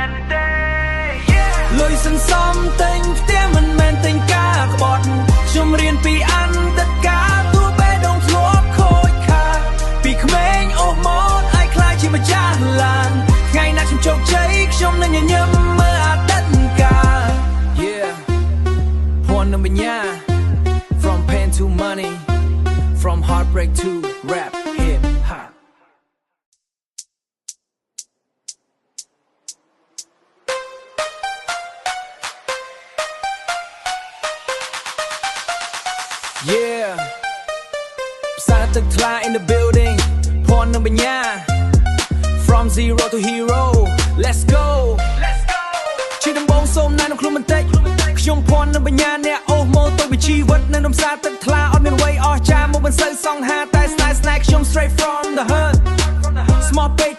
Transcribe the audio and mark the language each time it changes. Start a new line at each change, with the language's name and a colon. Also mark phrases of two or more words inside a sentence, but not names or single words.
Khmer: នទេលុយសន្សំទិញផ្ទះមិនមែនទិញការក្បត់ខ្ញុំរៀនពីអន្តការទោះបេះដូងធ្លាប់ខូចខាតពីក្មេងអូសម៉ូតឲ្យខ្លាចជាម្ចាស់ឡានថ្ងៃណាខ្ញុំជោគជ័យខ្ញុំនឹងញញឹមមើលអតីតកាល Yeah ភ័ណ្ឌនិងបញ្ញា
English: From pain to money From heartbreak to rap hip hop
Khmer: Yeah ផ្សារទឹកថ្លា
English: in the building
Khmer: ភ័ណ្ឌនិងបញ្ញា From
English: zero to hero let's go
Khmer: ជាដំបងសូមណែនាំខ្លួនបន្តិចខ្ញុំភ័ណ្ឌនិងបញ្ញាអ្នកអូសម៉ូតូវិជីវិតនៅក្នុងផ្សារទឹកថ្លាអត់មានអ្វីអស្ចារ្យមកមិនសូវសង្ហាតែស្នេហ៍ខ្ញុំ
English: straight from the hood
Khmer: ស្មោះពេក